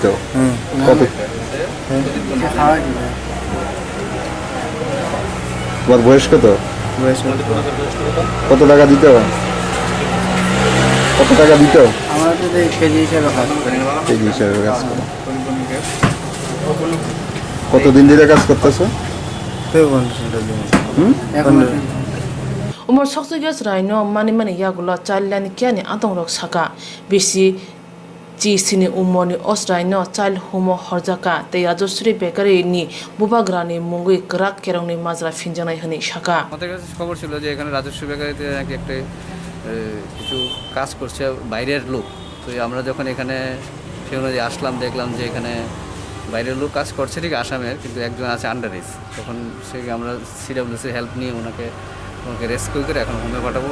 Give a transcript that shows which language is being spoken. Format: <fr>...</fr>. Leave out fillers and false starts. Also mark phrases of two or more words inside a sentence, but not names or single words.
<bn>কত? তোমার বয়স কত? কত টাকা দিত? কত টাকা দিত? আমার তো কেজি হিসাবে কাজ করে। কেজি হিসাবে কাজ করে। কতদিন ধরে কাজ করতেছো?</bn> <trp>umor soksukya raino mani yagula</trp> <en>child line</en> <trp>kiani adong rok saka bisi ji sini umorni osraino</trp> <en>child home</en> <trp>horjaka tei Rajosree Bekari ni bubagrani mungui krak kerongni majra finjanai hni saka</trp> <bn>আমাদের কাছে খবর ছিল যে এখানে রাজস্রী বেকারিতে নাকি একটা কিছু কাজ করছে বাইরের লোক। তো আমরা যখন এখানে সেই অনুযায়ী আসলাম, দেখলাম যে এখানে বাইরের লোক কাজ করছে ঠিক আসামের, কিন্তু একজন আছে</bn> <en>under age.</en> <bn>তখন সে আমরা</bn> <en>CWC help</en> <bn>নিয়ে ওনাকে রেস্কিউ করে এখন হোমে পাঠাবো।</bn>